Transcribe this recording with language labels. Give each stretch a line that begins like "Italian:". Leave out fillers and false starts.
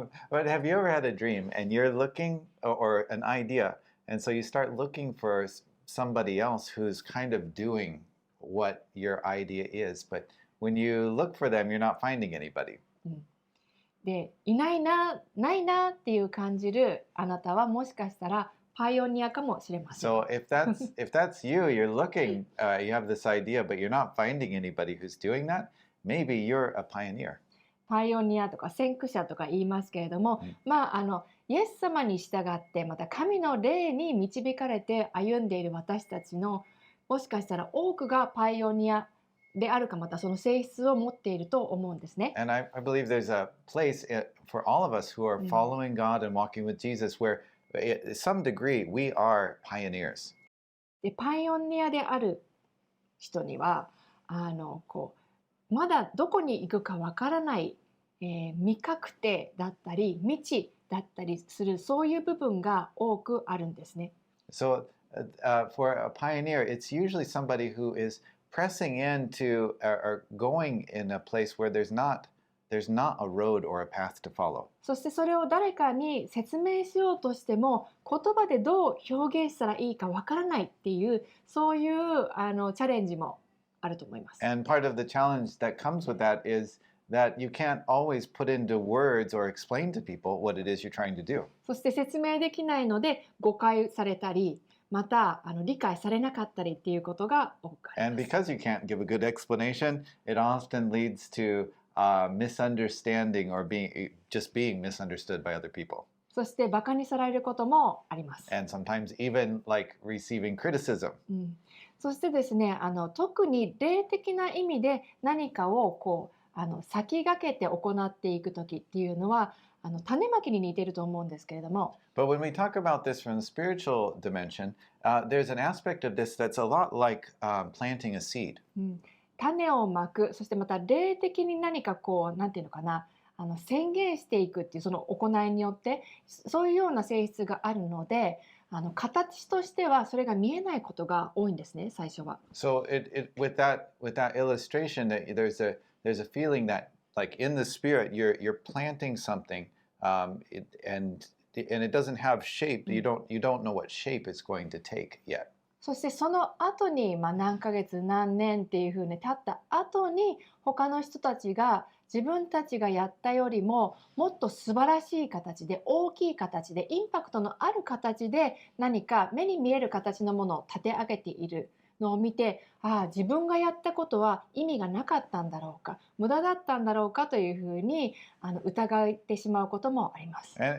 English: But have you ever had a dream and you're looking or an idea, and so you start looking for somebody else who's kind of doing what your idea is, but when you look for them, you're not finding anybody.
Japanese: で、いないな、ないなっていう感じるあなたはもしかしたらパイオニアかもしれません。
English: So if that's you, you're looking, you have this idea, but you're not finding anybody who's doing that, maybe you're a pioneer.
Japanese: パイオニアとか先駆者とか言いますけれども、イエス様に従ってまた神の霊に導かれて歩んでいる私たちのもしかしたら多くがパイオニアであるか、またその性質を持っていると思うんですね。
English: And I believe there's a place for all of us who are following God and walking with Jesus where to some degree we are pioneers.
Japanese: で、パイオニアである人にはまだどこに行くかわからない、未確定だったり未知だったりする、そういう部分が多くあるんですね。
English: So for a pioneer, it's usually somebody who is pressing into or going in a place where there's not a road or a path to follow.
Japanese: そしてそれを誰かに説明しようとしても言葉でどう表現したらいいかわからないっていう、そういうチャレンジもあると思います。
English: And part of the challenge that comes with that is that you can't always put into words or explain to people what it is you're trying to do.
Japanese: そして説明できないので誤解されたり、また理解されなかったりっていうことが多くあります。
English: And because you can't give a good explanation, it often leads to misunderstanding or just being misunderstood by other people.
Japanese: そしてバカにされることもあります。
English: And sometimes even like receiving criticism.
Japanese: そしてですね、特に霊的な意味で何かを先駆けて行っていく時っていうのは種まきに似ていると思うんですけれども。
English: But when we talk about this from the spiritual dimension, there's an aspect of this that's a lot like planting a seed.
Japanese: 種をまく、そしてまた霊的に何かなんていうのかな、宣言していくっていうその行いによってそういうような性質があるので、形としてはそれが見えないことが多いんですね、最初は。
English: So with that illustration, there's a feeling that like in the spirit you're planting something, and it doesn't have shape. You don't know what shape it's going to take yet.
Japanese: そしてその後に、何ヶ月何年っていうふうに経った後に他の人たちが自分たちがやったよりももっと素晴らしい形で、大きい形で、インパクトのある形で何か目に見える形のものを立て上げているのを見て、自分がやったことは意味がなかったんだろうか、無駄だったんだろうかというふうに疑ってしまうこともあります。